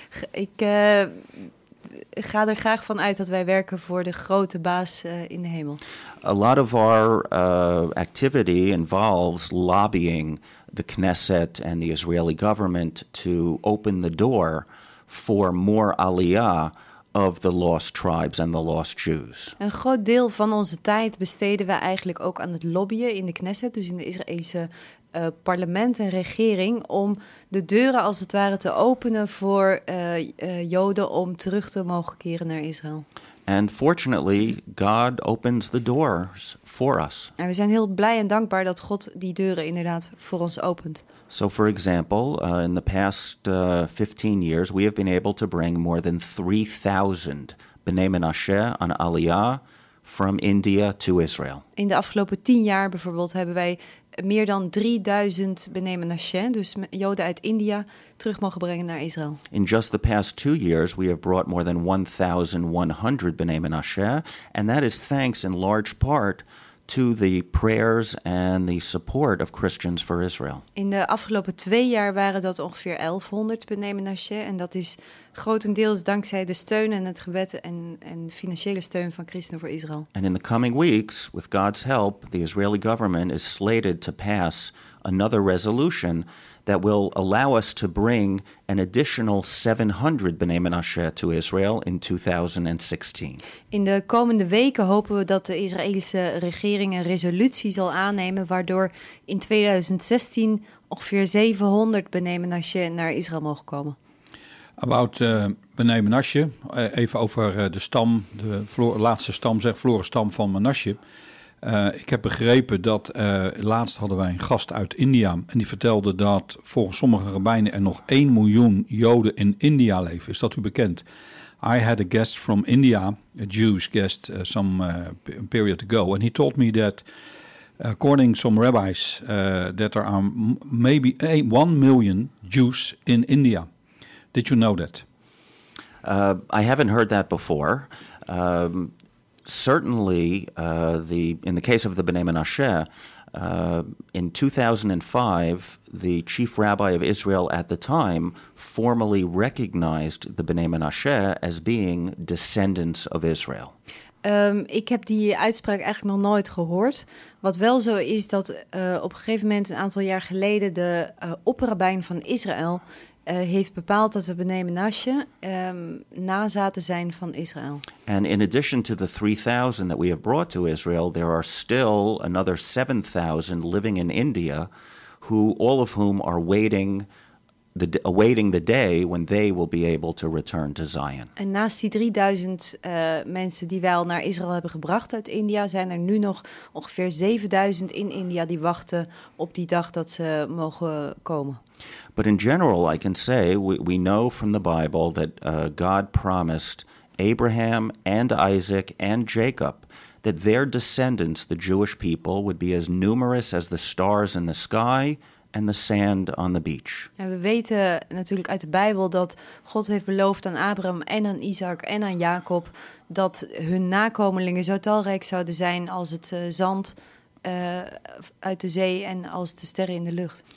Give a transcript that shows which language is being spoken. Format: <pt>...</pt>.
<nl>Ik ga er graag van uit dat wij werken voor de grote baas in de hemel.</nl> <en>A lot of our activity involves lobbying the Knesset and the Israeli government to open the door for more aliyah of the lost tribes and the lost Jews.</en> <nl>Een groot deel van onze tijd besteden we eigenlijk ook aan het lobbyen in de Knesset, dus in de Israëlse parlement en regering, om de deuren als het ware te openen voor Joden om terug te mogen keren naar Israël.</nl> <en>And fortunately, God opens the doors for us.</en> <nl>En we zijn heel blij en dankbaar dat God die deuren inderdaad voor ons opent.</nl> <en>So for example, in the past 15 years, we have been able to bring more than 3,000 B'nai Menashe on Aliyah from India to Israel.</en> <nl>In de afgelopen 10 jaar bijvoorbeeld hebben wij meer dan 3000 B'nai Menashe, dus Joden uit India, terug mogen brengen naar Israël.</nl> <en>In just the past 2 years, we have brought more than 1,100 B'nai Menashe, and that is thanks in large part to the prayers and the support of Christians for Israel.</en> <nl>In de afgelopen 2 jaar waren dat ongeveer 1100 B'nai Menashe, en dat is grotendeels dankzij de steun en het gebed en financiële steun van christenen voor Israël.</nl> <en>And in the coming weeks, with God's help, the Israeli government is slated to pass another resolution that will allow us to bring an additional 700 B'nai Menashe to Israel in 2016.</en> <nl>In de komende weken hopen we dat de Israëlische regering een resolutie zal aannemen waardoor in 2016 ongeveer 700 B'nai Menashe naar Israël mogen komen.</nl> <en>About</en> <nl>B'nai Menashe, even over de stam, de laatste stam, zeg, verloren stam van Menashe. Ik heb begrepen dat laatst hadden wij een gast uit India en die vertelde dat volgens sommige rabbijnen er nog 1 miljoen Joden in India leven. Is dat u bekend?</nl> <en>I had a guest from India, a Jewish guest, some period ago, and he told me that according some rabbis that there are maybe 1 million Jews in India. Did you know that? I haven't heard that before. Certainly, in the case of the B'nai Menashe, in 2005, the chief rabbi of Israel at the time formally recognized the B'nai Menashe as being descendants of Israel.</en> <nl>Ik heb die uitspraak eigenlijk nog nooit gehoord. Wat wel zo is dat op een gegeven moment, een aantal jaar geleden, de opperrabijn van Israël heeft bepaald dat we B'nai Menashe nazaten zijn van Israël.</nl> <en>And in addition to the 3,000 that we have brought to Israel, there are still another 7,000 living in India, who all of whom are awaiting the day when they will be able to return to Zion.</en> <nl>En naast die 3,000 mensen die wij al naar Israël hebben gebracht uit India, zijn er nu nog ongeveer 7,000 in India die wachten op die dag dat ze mogen komen.</nl> <en>But in general, I can say we know from the Bible that God promised Abraham and Isaac and Jacob that their descendants, the Jewish people, would be as numerous as the stars in the sky and the sand on the beach.</en> <nl>En we weten natuurlijk uit de Bijbel dat God heeft beloofd aan Abraham en aan Isaac en aan Jacob dat hun nakomelingen zo talrijk zouden zijn als het zand uit de zee en als de sterren in de lucht.</nl>